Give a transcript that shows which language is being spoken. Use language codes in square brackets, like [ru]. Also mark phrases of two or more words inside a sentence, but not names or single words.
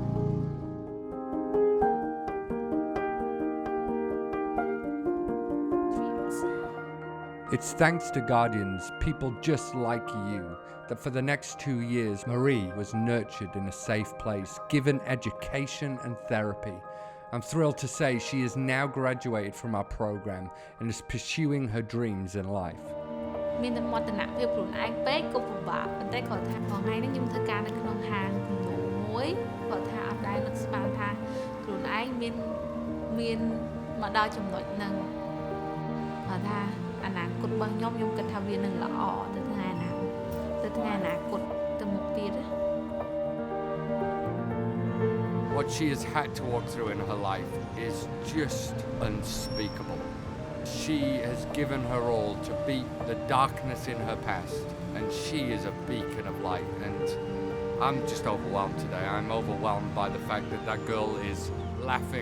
[en] It's thanks to Guardians, people just like you, that for the next 2 years, Marie was nurtured in a safe place, given education and therapy. I'm thrilled to say she is now graduated from our program and is pursuing her dreams in life. [km] មានតែមតនភាពខ្លួនឯងពេកក៏ពិបាកប៉ុន្តែគាត់ថាថ្ងៃនេះខ្ញុំធ្វើការនៅក្នុងហាងមួយគាត់ថាអត់ដែលនឹកស្មានថាខ្លួនឯងមានមកដល់ចំណុចហ្នឹងគាត់ថាអនាគតរបស់ខ្ញុំគិតថាវានឹងល្អទៅថ្ងៃអនាគតទៅមុខទៀត [en] What she has had to walk through in her life is just unspeakable. She has given her all to beat the darkness in her past, and she is a beacon of light. And I'm just overwhelmed today. I'm overwhelmed by the fact that that girl is laughing.